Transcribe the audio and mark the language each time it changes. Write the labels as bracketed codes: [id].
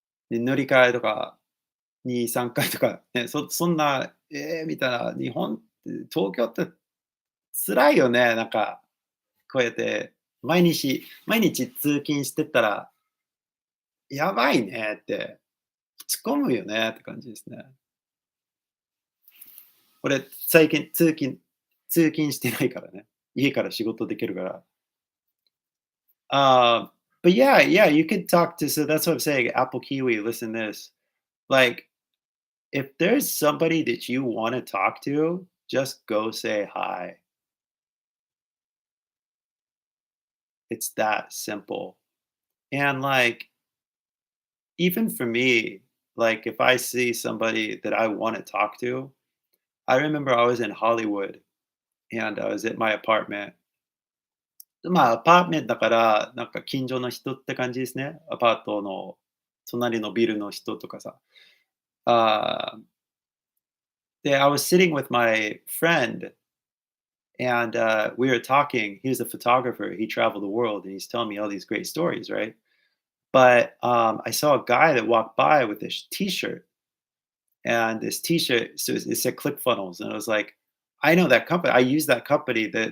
[ja] で、乗り換えとか2、3回とか、ね、そんな、みたいな、日本って東京って辛いよね、なんか、こうやって毎日通勤してったら、やばいねって、落ち込むよねって感じですね。俺、最近通勤してないからね。家から仕事できるから。 [en] Uh, but yeah, you could talk to, so that's what I'm saying. Apple Kiwi, listen this. Like, if there's somebody that you want to talk to, just go say hi. It's that simple. And like, even for me, like if I see somebody that I want to talk to, I remember I was in Hollywood and I was at my apartment. [ja] まあ、アパートメントだから、なんか近所の人って感じですね。アパートの隣のビルの人とかさ。あで、 [en] I was sitting with my friend and we were talking. He was a photographer. He traveled the world and he's telling me all these great stories, right? But I saw a guy that walked by with this T-shirt, and this T-shirt so it said ClickFunnels, and I was like, I know that company. I use that company.